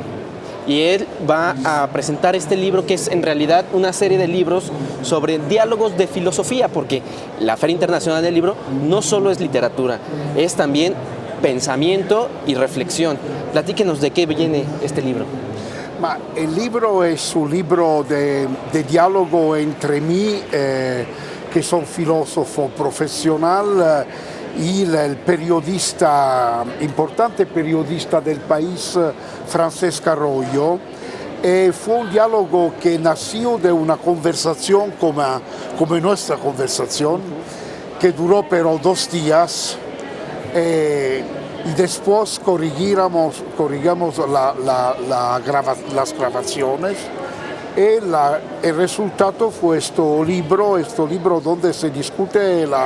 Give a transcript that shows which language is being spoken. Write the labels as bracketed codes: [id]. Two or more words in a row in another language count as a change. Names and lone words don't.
[es] Y él va a presentar este libro que es en realidad una serie de libros sobre diálogos de filosofía, porque la Feria Internacional del Libro no solo es literatura, es también pensamiento y reflexión. Platíquenos de qué viene este libro. [it] Ma il libro è un libro di dialogo entre me, che sono filosofo professionale, il periodista, importante periodista [es] del país, [it] Francesc Arroyo, e fu un dialogo che [es] nació de una conversación come nuestra conversación, que duró pero 2 días. Y después corrigimos las grabaciones y el resultado fue este libro donde se discute